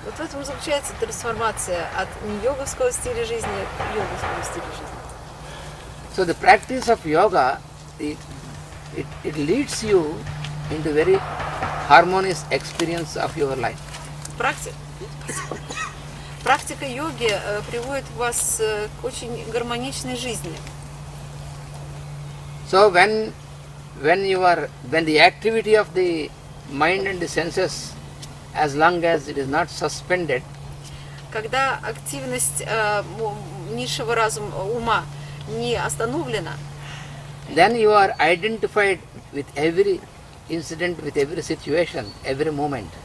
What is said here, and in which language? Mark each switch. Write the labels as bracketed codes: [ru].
[ru] Вот в этом заключается трансформация от не-йоговского стиля жизни к йоговскому стилю жизни. [en] So the practice of yoga, it leads you into very harmonious experience of your life. [ru] Практика йоги приводит вас к очень гармоничной жизни. [en] So when the activity of the mind and the senses, as long as it is not suspended, [ru] Когда активность низшего разума, ума не остановлена, [en] then you are identified with every incident, with every situation, every moment.